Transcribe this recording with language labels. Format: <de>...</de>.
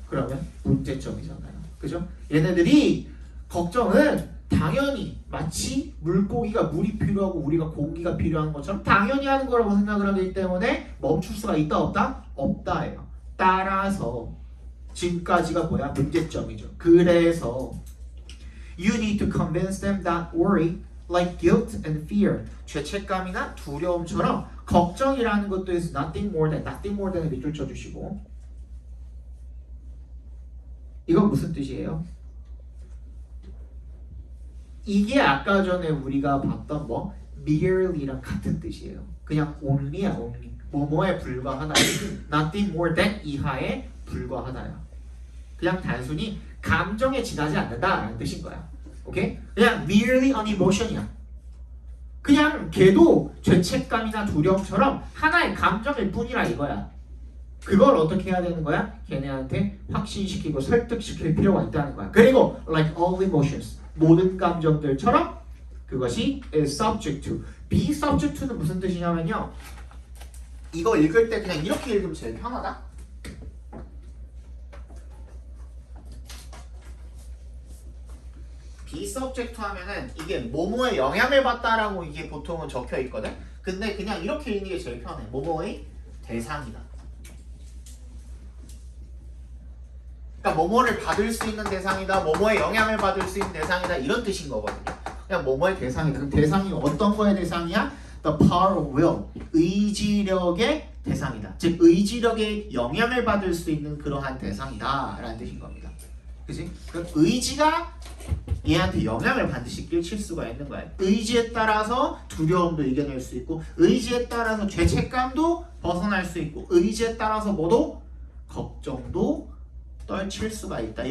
<ko>그러면 문제점이잖아요. 그죠? 얘네들이 걱정은 당연히 마치 물고기가 물이 필요하고 우리가 공기가 필요한 것처럼 당연히 하는 거라고 생각을 하기 때문에 멈출 수가 있다 없다? 없다예요. 따라서 지금까지가 뭐야? 문제점이죠.</ko> <en>그래서 you need to convince them that worry, like guilt and fear,</en> <ko>죄책감이나 두려움처럼 걱정이라는 것도</ko> <en>is nothing more than</en> <ko>을 밑줄 쳐주시고 이건 무슨 뜻이에요? 이게 아까 전에 우리가 봤던 뭐 merely랑 같은 뜻이에요. 그냥 only야 only. 뭐뭐에 불과하다. nothing more than 이하에 불과하다야. 그냥 단순히 감정에 지나지 않는다라는 뜻인 거야. 오케이? 그냥</ko> <en>merely an emotion</en> <ko>이야. 그냥 걔도 죄책감이나 두려움처럼 하나의 감정일 뿐이라 이거야. 그걸 어떻게 해야 되는 거야? 걔네한테 확신시키고 설득시킬 필요가 있다는 거야. 그리고</ko> <en>like all emotions</en> <ko>모든 감정들처럼 그것이</ko> <en>is subject to.</en> <ko>be subject to는 무슨 뜻이냐면요. 이거 읽을 때 그냥 이렇게 읽으면 제일 편하다. be subject to 하면은 이게 뭐뭐에 영향을 받다라고 이게 보통은 적혀 있거든. 근데 그냥 이렇게 읽는 게 제일 편해. 뭐뭐의 대상이다. 그러니까 뭐뭐를 받을 수 있는 대상이다, 뭐뭐에 영향을 받을 수 있는 대상이다 이런 뜻인 거거든요. 그냥 뭐뭐의 대상이다. 그럼 대상이 어떤 거의 대상이야?</ko> <en>The power of will,</en> <ko>의지력의 대상이다. 즉 의지력에 영향을 받을 수 있는 그러한 대상이다라는 뜻인 겁니다. 그지? 그럼 의지가 얘한테 영향을 반드시 끼칠 수가 있는 거야. 의지에 따라서 두려움도 이겨낼 수 있고, 의지에 따라서 죄책감도 벗어날 수 있고, 의지에 따라서 뭐도 걱정도 떨칠 수가 있다.</ko>